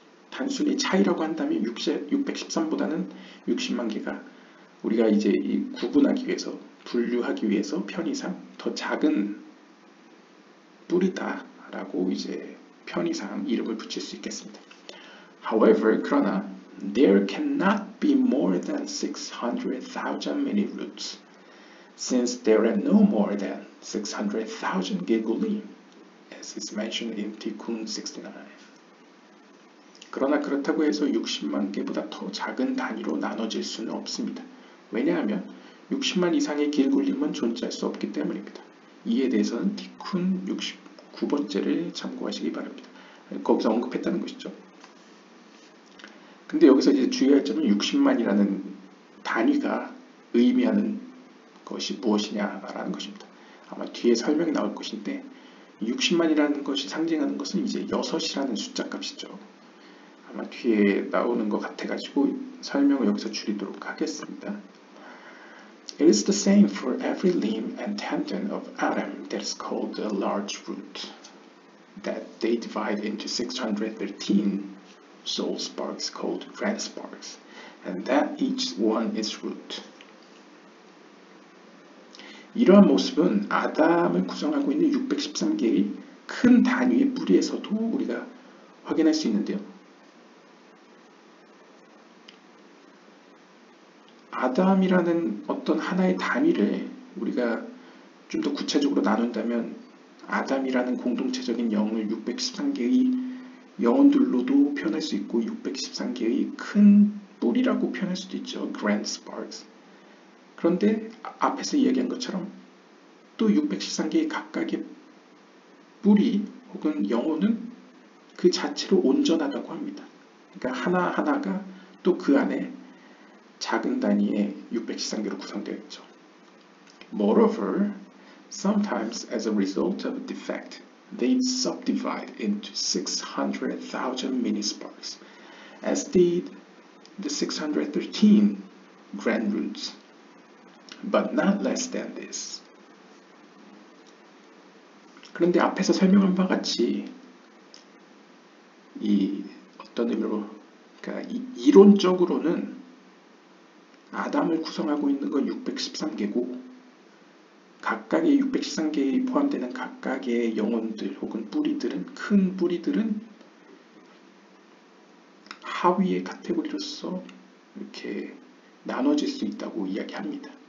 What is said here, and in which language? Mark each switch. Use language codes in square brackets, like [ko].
[ko] 단순히 차이라고 한다면 613보다는 60만 개가 우리가 이제 구분하기 위해서, 분류하기 위해서 편의상 더 작은 뿌리다라고 이제 편의상 이름을 붙일 수 있겠습니다. [en] However, [ko] 그러나 [en] there cannot be more than 600,000 many roots, since there are no more than 600,000 gilgulim, as is mentioned in Tikkun 69. [ko] 그러나 그렇다고 해서 60만 개보다 더 작은 단위로 나눠질 수는 없습니다. 왜냐하면 60만 이상의 길굴림은 존재할 수 없기 때문입니다. 이에 대해서는 티쿤 69번째를 참고하시기 바랍니다. 거기서 언급했다는 것이죠. 근데 여기서 이제 주의할 점은 60만이라는 단위가 의미하는 것이 무엇이냐라는 것입니다. 아마 뒤에 설명이 나올 것인데 60만이라는 것이 상징하는 것은 이제 6이라는 숫자 값이죠. 아마 뒤에 나오는 것 같아가지고 설명을 여기서 줄이도록 하겠습니다. [en] It is the same for every limb and tendon of Adam that is called a large root, that they divide into 613 soul sparks called grand sparks, and that each one is root. [ko] 이러한 모습은 아담을 구성하고 있는 613개의 큰 단위의 뿌리에서도 우리가 확인할 수 있는데요. 아담이라는 어떤 하나의 단위를 우리가 좀 더 구체적으로 나눈다면 아담이라는 공동체적인 영을 613개의 영혼들로도 표현할 수 있고 613개의 큰 뿌리라고 표현할 수도 있죠. [en] Grand Sparks. [ko] 그런데 앞에서 이야기한 것처럼 또 613개의 각각의 뿌리 혹은 영혼은 그 자체로 온전하다고 합니다. 그러니까 하나하나가 또 그 안에 작은 단위의 613개로 구성되어 있죠. [en] Moreover, sometimes as a result of a defect, they subdivide into 600,000 mini sparks, as did the 613 grand roots, but not less than this. [ko] 그런데 앞에서 설명한 바와 같이 이 어떤 의미로, 그러니까 이론적으로는 아담을 구성하고 있는 건 613개고 각각의 613개에 포함되는 각각의 영혼들 혹은 뿌리들은, 큰 뿌리들은 하위의 카테고리로서 이렇게 나눠질 수 있다고 이야기합니다.